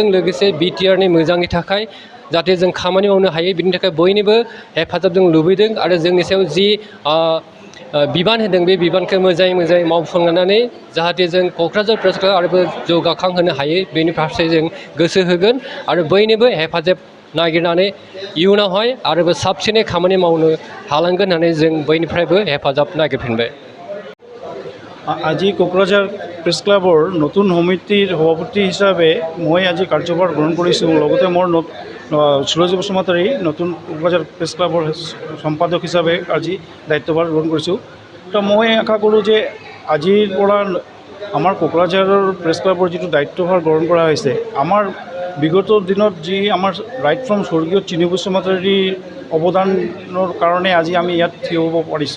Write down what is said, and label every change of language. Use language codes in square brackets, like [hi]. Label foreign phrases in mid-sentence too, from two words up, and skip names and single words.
[brx] लोगोसे बिटिआरनि मोजांनि थाखाय जाहाथे जों खामानि मावनो हायो बिनि थाखाय बयनिबो हेफाजाब जों लुबैदों आरो जोंनि सायाव जि बिबान होदों बे बिबानखौ मोजाङै मावफुंनानै जाहाथे जों क'क्राझार प्रेस क्लाब आरोबाव जौगाखांहोनो हायो बेनि फारसे जों गोसो होगोन आरो बयनिबो हेफाजाब नागिरनानै इयुनावहाय आरोबाव साबसिनै खामानि मावनो हालांगोन होननानै जों बयनिफ्रायबो हेफाजाब नागिरफिनबाय। [as] আজি কোকৰাঝাৰ প্ৰেছ ক্লাবৰ নতুন সমিতিৰ সভাপতি হিচাপে মই আজি কাৰ্যভাৰ গ্ৰহণ কৰিছোঁ। লগতে মোৰ সুৰজ বসুমতাৰী নতুন কোকৰাঝাৰ প্ৰেছ ক্লাবৰ সম্পাদক হিচাপে আজি দায়িত্বভাৰ গ্ৰহণ কৰিছোঁ। তো মই আশা কৰোঁ যে আজিৰ পৰা আমাৰ কোকৰাঝাৰৰ প্ৰেছ ক্লাবৰ যিটো দায়িত্বভাৰ গ্ৰহণ কৰা হৈছে, আমাৰ বিগত দিনত যি আমাৰ [en] right from [as] স্বৰ্গীয় চিনি বসুমতাৰীৰ অৱদানৰ কাৰণে আজি আমি ইয়াত থিয় হ'ব পাৰিছোঁ।